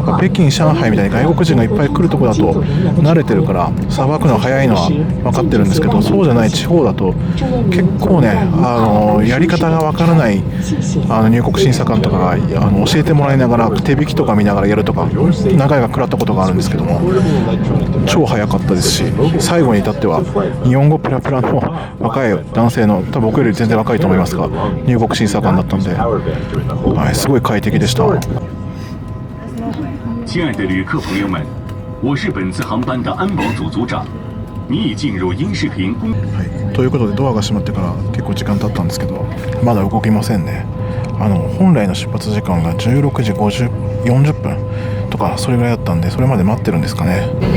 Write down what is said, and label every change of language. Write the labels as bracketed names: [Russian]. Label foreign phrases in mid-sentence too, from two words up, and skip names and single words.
[Japanese] 北京、上海みたいに外国人がいっぱい来るところだと慣れてるからさばくの早いのは分かってるんですけど、そうじゃない地方だと結構ねやり方が分からない入国審査官とかが教えてもらいながら手引きとか見ながらやるとか、何回か食らったことがあるんですけども、超早かったですし、最後に至っては日本語ペラペラの若い男性の、多分僕より全然若いと思いますが入国審査官だったんで、すごい快適でした。 [Chinese] 亲爱的旅客朋友们，我是本次航班的安保组组長。你已進入英視頻公。 [Japanese] ということでドアが閉まってから結構時間経ったんですけど、まだ動きませんね。本来の出発時間が16時40分とかそれぐらいだったんで、それまで待ってるんですかね。